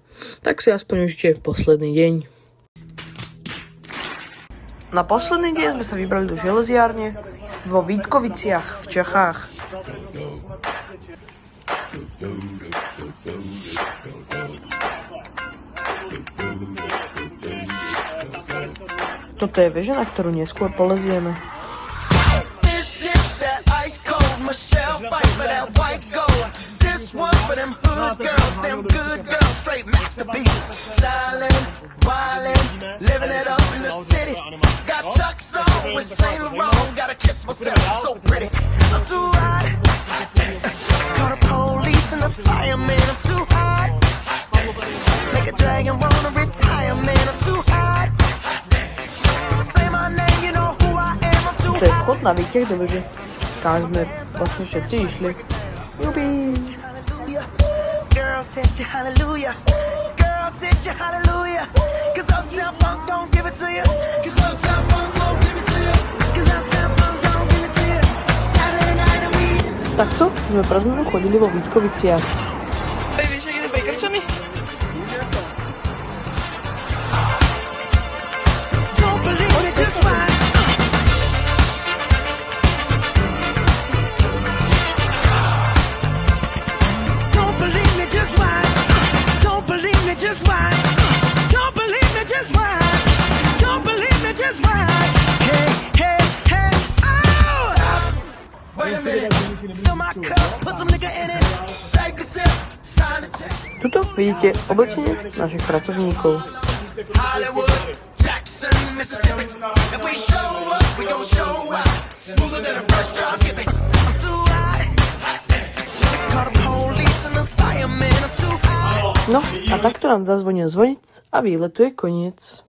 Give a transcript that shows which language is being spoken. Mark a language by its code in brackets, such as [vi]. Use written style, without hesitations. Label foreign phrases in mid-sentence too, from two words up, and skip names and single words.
[sk] Tak si aspoň užite posledný deň. Na posledný deň sme sa vybrali do železiárne vo Vítkoviciach v Čechách. Toto je väža, na ktorú neskôr polezieme. [en] Michelle fight for that white gold. This one for them hood girls, them good girls, straight masterpieces. Stylin', wildin', living it up in the city. Got Chuck's on with Saint Laurent, gotta kiss myself, I'm so pretty. I'm too hot. Call the police and the fireman, I'm too hot. Make a dragon wanna retire, man, I'm too hot. Say my name, you know who I am, I'm too hot. [sk] To je vchod na výťah do veže, kam sme vlastne všetci išli. Jubi! [en] Girl, said you hallelujah. Girl, said you hallelujah. Cause Uptown Funk don't give it to you. Cause Uptown Funk don't give it to you. Cause Uptown Funk don't give it to you. Saturday night and we... [sk] Takto sme pre zmenu chodili vo Vítkoviciach. Vieš, ak ide Bejkarčany? [en] Don't believe me, just watch. Don't believe me, just watch. Don't believe me, just watch. Don't believe me, just watch. Don't believe me, just watch. Hey, hey, hey, oh! Stop. Wait a minute. Fill my cup, put some nigga in it. Take a sip, sign the check. [sk] Tuto vidíte oblečenie našich pracovníkov. [en] Hollywood, Jackson, Mississippi. If we show up, we gon' show up. Smoother than a fresh drop skipping. I'm too hot. Call the police and the fireman. I'm too hot. [sk] No a takto nám zazvonil zvonec a výletu je koniec.